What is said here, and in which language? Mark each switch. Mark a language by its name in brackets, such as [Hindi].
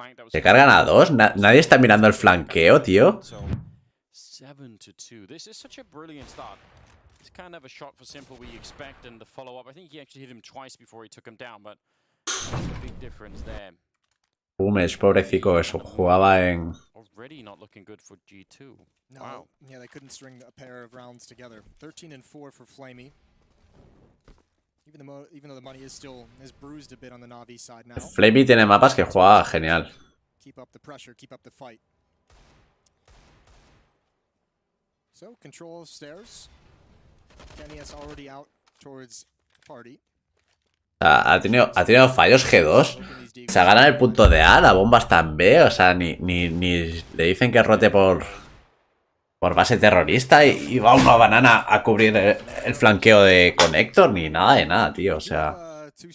[Spanish] Se cargan a 2, nadie está mirando el flanqueo, tío. [English] 7-2. This is such a brilliant start. It's kind of a shot for Simple we expect, and the follow-up. I think he actually hit him twice before he took him down, but a big difference there. [Spanish] Boomich, pobrecito, eso jugaba en... [English] Already not looking good for G2. No, wow. Yeah, they couldn't string a pair of rounds together. 13-4 for Flamey. Even though the money is bruised a bit on the Na'Vi side now. [Spanish] Flamey tiene mapas que juega genial. [English] Keep up the pressure, keep up the fight. So, control stairs. Kenny is already out towards party. [Spanish] Ha tenido fallos G2. Se gana el punto de A, la bomba está en B. O sea, ni le dicen que rote por base terrorista y va una banana a cubrir el flanqueo de Connector. Ni nada de nada, tío. O sea...